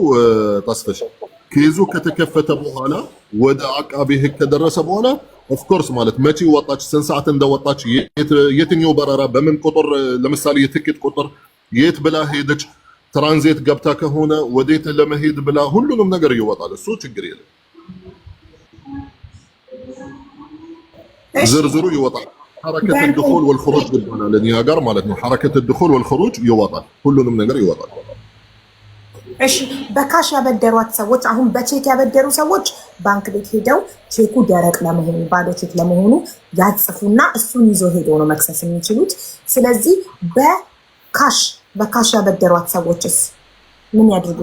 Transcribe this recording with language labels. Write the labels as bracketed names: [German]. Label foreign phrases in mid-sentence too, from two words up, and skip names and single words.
[Amharic] ተስፈሽ ኬዙ ከተከፈተ በኋላ ወደ አቃቤ ህግ ከደረሰ በኋላ [English] of course [Amharic] ማለት መቼ ወጣች፣ ስንት ሰዓት እንደወጣች፣ የትኛው በረራ በምን ቁጥር ለምሳሌ የትኬት ቁጥር የት ብላ ሄደች፣ ትራንዚት ገብታ ከሆነ ወዴት ለመሄድ ብላ ሁሉንም ነገር ይወጣል። እሱ ችግር የለም፣ ዝርዝሩ ይወጣል። ሐረከት [Arabic] الدخول والخروج [Amharic] ይባላል እኛ ጋር ማለት ነው። ሐረከት [Arabic] الدخول والخروج [Amharic] ይወጣል፣ ሁሉንም ነገር ይወጣል። እሺ በካሽ ያበደሯት ሰዎች አሁን በቼክ ያበደሩ ሰዎች ባንክ ቤት ሄደው ቼኩ ደረቅ ለመሆኑ ባዶ ቼክ ለመሆኑ ያጽፉና እሱን ይዞ ሄደው ነው መክሰስ የሚችሉት። ስለዚህ በካሽ ያበደሯት ሰዎችስ ምን ያድርጉ?